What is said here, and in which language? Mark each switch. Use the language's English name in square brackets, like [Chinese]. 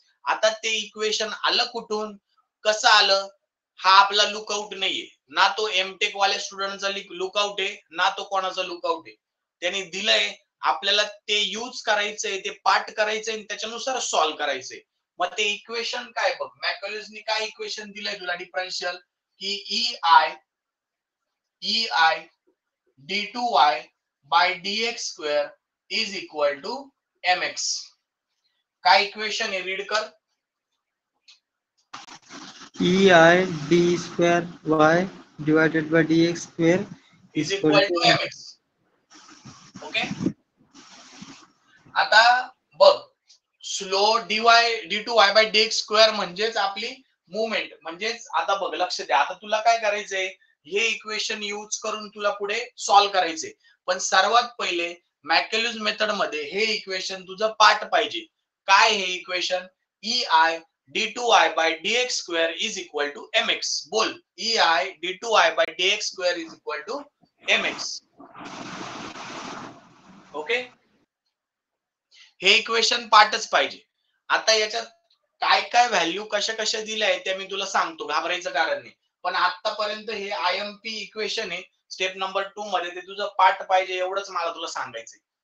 [Marathi] आता ते इक्वेशन आलं कुठून, कसं आलं, हा आपला लुकआउट नाहीये. ना तो एमटेक वाल्या स्टुडंटचा लुकआउट आहे, ना तो कोणाचा लुकआउट आहे. त्यांनी दिलंय आपल्याला, ते यूज करायचंय, ते पाठ करायचंय आणि त्याच्यानुसार सॉल्व्ह करायचंय. मग ते इक्वेशन काय? बघ, मॅकल्यूजनी काय इक्वेशन दिलंय तुला डिफरन्शियल, की [English] EI d2y by dx square is equal to mx. [Marathi] काय इक्वेशन आहे? रीड कर. [English] EI d square y divided by dx square is equal to mx. [Marathi] Okay, आता बघ, slow d2y by dx square म्हणजेच आपली मुवमेंट. म्हणजेच आता बघ, लक्ष द्या. आता तुला काय करायचंय? हे इक्वेशन यूज करून तुला पुढे सॉल्व्ह करायचे. पण सर्वात पहिले मॅकल्यूज मेथड मध्ये हे इक्वेशन तुझं पाठ पाहिजे. काय हे equation? [English] EI d2y by dx square is equal to mx. बोल, EI d2y by dx square is equal to mx. [Marathi] Okay, हे इक्वेशन पाठच पाहिजे. आता याच्यात काय काय व्हॅल्यू कशा कशा दिल्या आहेत त्या मी तुला सांगतो, घाबरायचं कारण नाही. पण आतापर्यंत हे IMP इक्वेशन आहे स्टेप नंबर 2 मध्ये, ते तुझं पाठ पाहिजे एवढंच मला तुला सांगायचंय.